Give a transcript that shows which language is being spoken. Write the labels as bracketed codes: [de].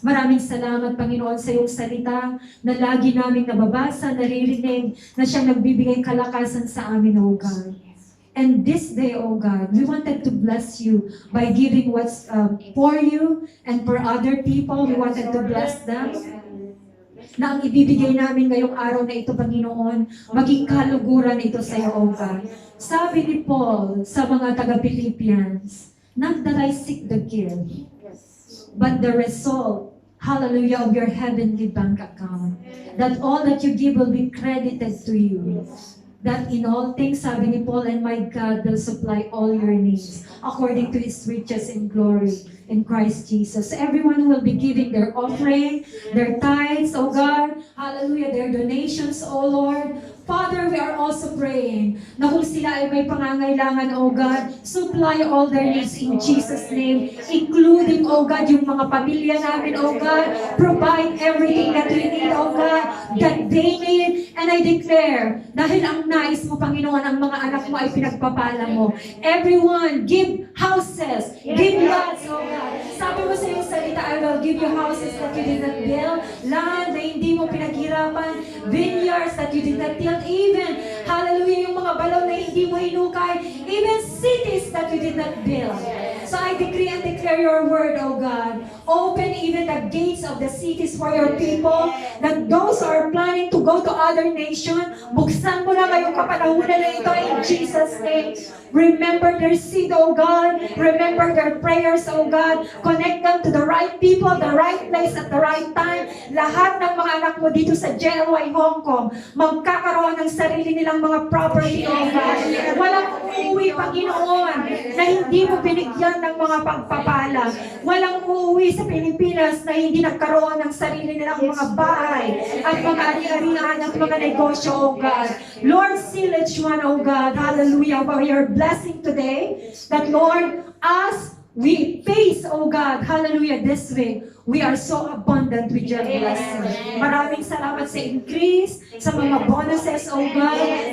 [tl] Maraming salamat, Panginoon, sa iyong salita na lagi naming nababasa, naririnig, na siyang nagbibigay kalakasan sa amin, O God. [en] And this day, oh God, we wanted to bless you by giving what's for you and for other people. We wanted to bless them. [tl] Na ang ibibigay namin ngayong araw na ito, Panginoon, maging kaluguran ito sa iyo, oh God. Sabi ni Paul sa mga taga-Philippians, [en] not that I seek the gift, but the result, hallelujah, of your heavenly bank account. That all that you give will be credited to you. That in all things, [tl] sabi ni Paul, [en] and my God will supply all your needs according to His riches in glory in Christ Jesus. Everyone who will be giving their offering, their tithes, oh God, hallelujah, their donations, oh Lord. Father, we are also praying [tl] na kung sila ay may pangangailangan, [en] oh God, supply all their needs in Jesus' name, including, oh God, [tl] yung mga pamilya namin, [en] oh God, provide everything that we need, oh God, that they need. And I declare, [tl] dahil ang nais mo, Panginoon, ang mga anak mo ay pinagpapala mo. [en] Everyone, give houses, give lots, oh God. [tl] Sabi mo sa iyong salita, [en] I will give you houses that you did not build, land [tl] na hindi mo pinaghirapan, [en] vineyards that you did not till, even, hallelujah, [tl] yung mga balaw na hindi mo hinukay, [en] even cities that you did not build. So I decree and declare your word, oh God. Open even the gates of the cities for your people, that those who are planning to go to other nations, [tl] buksan mo na ngayong kapanahunan na ito [en] in Jesus' name. Remember their seed, oh God. Remember their prayers, oh God. Connect them to the right people, the right place at the right time. [tl] Lahat ng mga anak mo dito sa JLY Hong Kong, magkakaroon ng sarili nilang mga property, oh God. Walang uuwi, Panginoon, na hindi mo binigyan ng mga pagpapala. Walang uuwi sa Pilipinas na hindi nagkaroon ng sarili nilang mga bahay at mga ari-arian at mga negosyo, oh God. [en] Lord, seal each one, oh God. Hallelujah. For your blessing today, that Lord, as we face, oh God, hallelujah, this week, we are so abundant with your blessing. [tl] Maraming salamat sa increase, sa mga bonuses, oh God.